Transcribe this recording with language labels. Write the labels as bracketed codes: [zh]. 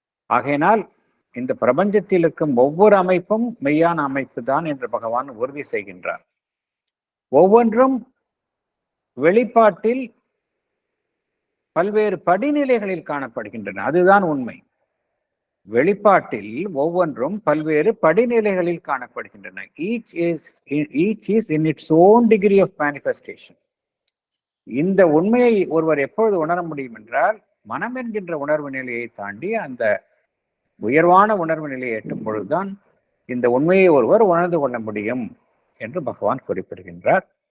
[ta] ஆகையினால் இந்த பிரபஞ்சத்தில் இருக்கும் ஒவ்வொரு அமைப்பும் மெய்யான அமைப்பு தான் என்று பகவான் உறுதி செய்கின்றார். ஒவ்வொன்றும் வெளிப்பாட்டில் பல்வேறு படிநிலைகளில் காணப்படுகின்றன. அதுதான் உண்மை. வெளிப்பாட்டில் ஒவ்வொன்றும் பல்வேறு படிநிலைகளில் காணப்படுகின்றன. [en] each is in its own degree of manifestation. [ta] இந்த உண்மையை ஒருவர் எப்பொழுது உணர முடியும் என்றால், மனம் என்கின்ற உணர்வு நிலையை தாண்டி அந்த உயர்வான உணர்வு நிலையை எட்டும் பொழுதுதான் இந்த உண்மையை ஒருவர் உணர்ந்து கொள்ள முடியும் என்று பகவான் குறிப்பிடுகின்றார்.